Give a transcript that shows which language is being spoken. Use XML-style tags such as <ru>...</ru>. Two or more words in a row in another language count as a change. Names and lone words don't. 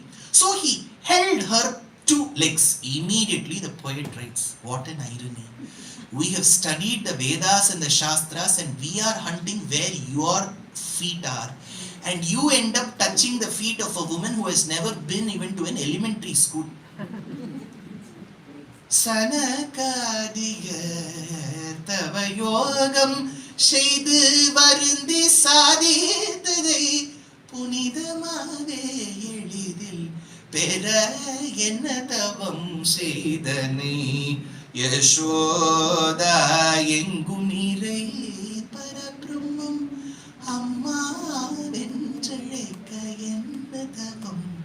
<en>So he held her 2 legs. Immediately the poet writes, what an irony. We have studied the Vedas and the Shastras and we are hunting where your feet are. And you end up touching the feet of a woman who has never been even to an elementary school.</en> <ta>சனகாதியர் தவ யோகம் செய்து வருந்தி சாதித்ததை புனிதமாவே எளிதில் பெற என்ன தவம் செய்தனை யசோதா எங்கும் நிறை பரபிரம்மம் அம்மா வென்றழைக்க என்ன தவம்.</ta>